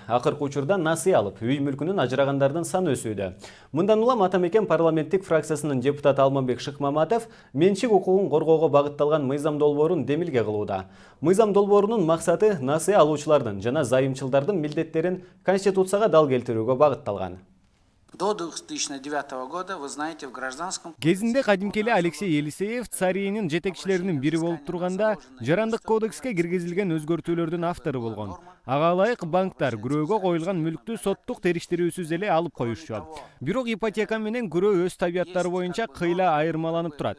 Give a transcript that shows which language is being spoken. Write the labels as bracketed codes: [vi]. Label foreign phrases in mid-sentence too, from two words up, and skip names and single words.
[ky] Акыркы учурда насыя алып, үй мүлкүнүн ажырагандардын саны өсүүдө. Мындан улам Атамекен парламенттик фракциясынын депутаты Алмамбек Шыкмаматов менчик укугун коргоого багытталган мыйзам долбоорун демилге кылууда. Мыйзам долбоорунун максаты насыя алуучулардын жана зайымчылдардын милдеттерин Конституцияга дал келтирүүгө багытталган. [ru] До 2009 года, вы знаете, в гражданском... [ky] Кезинде кадимкеле Алексей Елисеев Царийнин жетекчилеринин бири болуп турганда, жарандык кодекске киргизилген өзгөртүүлөрдүн автору болгон. Ага ылайык банктар күрөөгө коюлган мүлктү соттук териштирүүсүз эле алып коюшчу. Бирок ипотека менен күрөө өз табияттары боюнча кыйла айырмаланып турат.